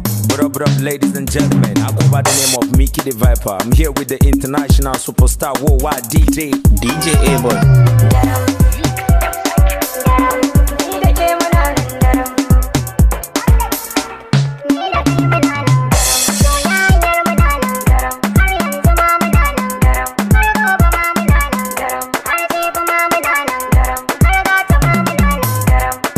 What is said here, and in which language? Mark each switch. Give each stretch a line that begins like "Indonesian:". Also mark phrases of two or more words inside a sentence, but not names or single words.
English: What up, what up, ladies and gentlemen? I go by the name of Mickey the Viper. I'm here with the international superstar worldwide. D J, D J A-Boy.
Hausa: Ni da ke muna nan daram. Ni da ke muna nan daram. Soyayyar muna nan daram. Har yanzu ma muna nan daram. Har gobe ma muna nan daram. Har jibi ma muna nan daram. Har gata ma muna nan daram.